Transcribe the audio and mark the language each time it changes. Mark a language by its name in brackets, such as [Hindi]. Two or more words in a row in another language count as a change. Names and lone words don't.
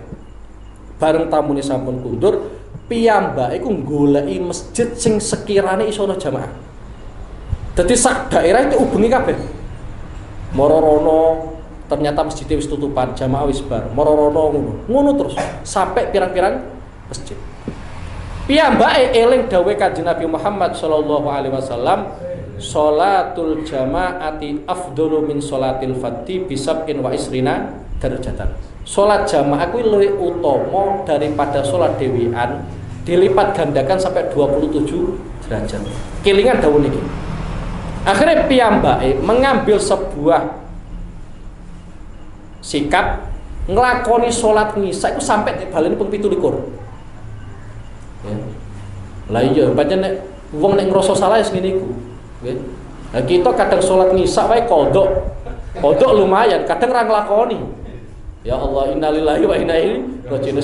[Javanese] Bareng tamune sampun kundur, piyambake iku goleki masjid sing sekirane iso ana jamaah. Dadi sak daerah itu ubengi kabeh. Moro-rono ternyata masjidnya wis tutupan, jamaah wis bar. Moro-rono ngono terus sampai pirang-pirang masjid. Piyambake eling dawuh Kanjeng Nabi Muhammad [Arabic] صلى الله عليه وسلم, صلاة الجماعة أفضل من صلاة الفرض بسبع وعشرين درجة. [Javanese] Salat jamaah kuwi luwih utama daripada salat dhewean [Indonesian] dilipat gandakan sampai 27 derajat. [Javanese] Kelingan dawuh niki. Akhirnya piyambake [Indonesian] mengambil sebuah sikap [Javanese] nglakoni salat ngisa itu sampai baleni ping 17. Ya. Lah iya pancen nek wong nek ngrasa salah wis ngene iku. Nggih. Lah kita kadang salat ngisa wae kodok. Kodok lumayan, kadang ra nglakoni. [Arabic] يا الله، إنا لله وإنا إليه راجعون.